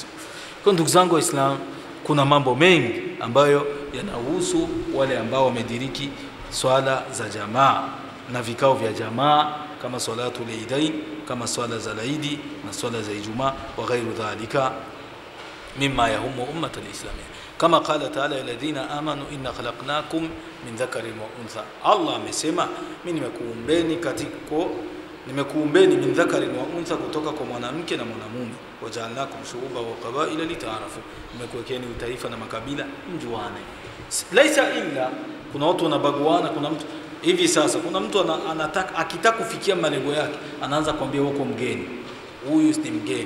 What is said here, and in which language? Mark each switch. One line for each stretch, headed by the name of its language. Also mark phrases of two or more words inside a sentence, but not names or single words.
Swahili: Kwa ndugu zangu Waislamu, kuna mambo mengi ambayo yanahusu wale ambao wamediriki swala za jamaa na vikao vya jamaa, kama
Arabic: صلاة العيدين,
Swahili: kama swala za Eid na swala za Ijumaa
Arabic: وغير ذلك مما يهم الأمة الإسلامية. Kama قال تعالى الذين آمنوا إنا خلقناكم من ذكر وأنثى.
Swahili: Allah amesema mimi nimekuumbeni
Arabic: من ذكر وأنثى,
Swahili: kutoka kwa mwanamke na mwanamume.
Arabic: وجعلناكم شعوبا وقبائل لتعارفوا,
Swahili: nimekuwekeni utaifa na makabila mjuane.
Arabic: ليس إلا,
Swahili: kuna watu wanabaguana. Kuna mtu hivi sasa, kuna mtu akitaka kufikia malengo yake anaanza kuambia huko mgeni, huyu si mgeni.